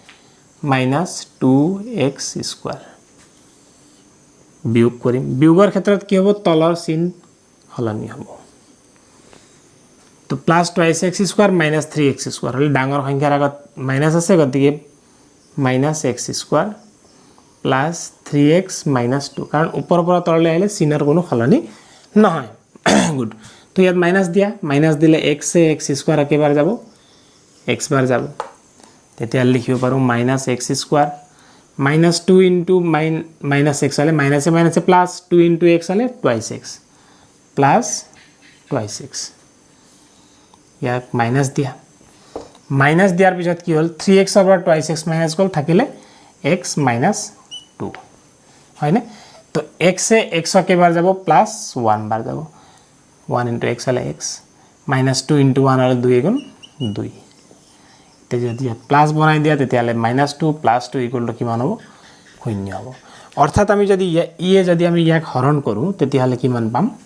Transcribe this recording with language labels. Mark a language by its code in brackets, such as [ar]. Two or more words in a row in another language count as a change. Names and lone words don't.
[as] -2x স্কয়াৰ বিয়োগ কৰিম বিয়োগৰ ক্ষেত্ৰত কি হ'ব তলৰ চিন হলনি হ'ব তো [en] plus twice x square minus 3x square [as] হলে ডাঙৰ সংখ্যাৰ আগত মাইনাস আছে গতিকে [en] minus x square plus 3x minus 2 [as] কাৰণ ওপৰৰ পৰা তললৈ আহিলে চিনৰ কোনো হলনি নহয় গুড তো ইয়াত মাইনাস দিয়া মাইনাস দিলে x এ x স্কয়ার একেবাৰ যাব x বাৰ যাব তেতিয়া লিখিব পাৰো [en] minus x square minus 2 into minus x [as] হলে minus এ plus 2 into x হলে [en] twice x plus twice x [as] ইয়াক মাইনাস দিয়া মাইনাস দিয়াৰ পিছত কি হল 3x over [en] twice x minus [as] গল থাকিলে [en] x minus 2 [as] হয়নে তো x এ x কেবাৰ যাব plus 1 বাৰ যাব 1 into x হলে [en] x minus 2 into 1 [as] হলে 2 গুণ 2 যদি প্লাস বনাই দিয়া তেতিয়ালে -2 + 2 = কিমান হ'ব 0 হ'ব অৰ্থাৎ আমি যদি যদি আমি ইয়াক হৰণ কৰো তেতিয়ালে কিমান পাম